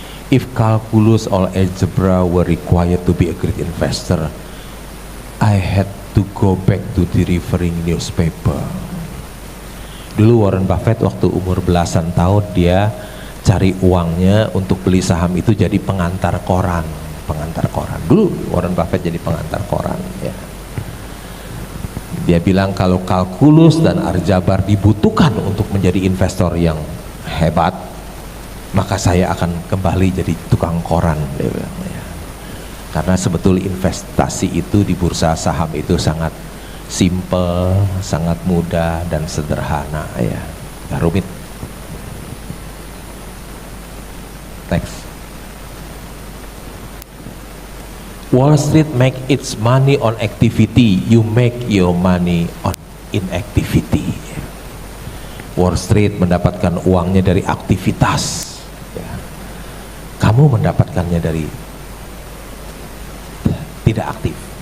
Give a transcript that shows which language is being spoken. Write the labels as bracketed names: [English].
[English] If calculus or algebra were required to be a great investor, I had to go back to delivering newspaper. [Indonesian] Dulu Warren Buffett waktu umur belasan tahun dia cari uangnya untuk beli saham itu jadi pengantar koran. Dulu Warren Buffett jadi pengantar koran, ya. Dia bilang kalau kalkulus dan aljabar dibutuhkan untuk menjadi investor yang hebat, maka saya akan kembali jadi tukang koran, dia bilang, ya. Karena sebetulnya investasi itu di bursa saham itu sangat simple, sangat mudah dan sederhana, ya. Gak rumit. Next. [English] Wall Street make its money on activity, you make your money on inactivity. [Indonesian] Wall Street mendapatkan uangnya dari aktivitas, ya. Kamu mendapatkannya dari tidak aktif.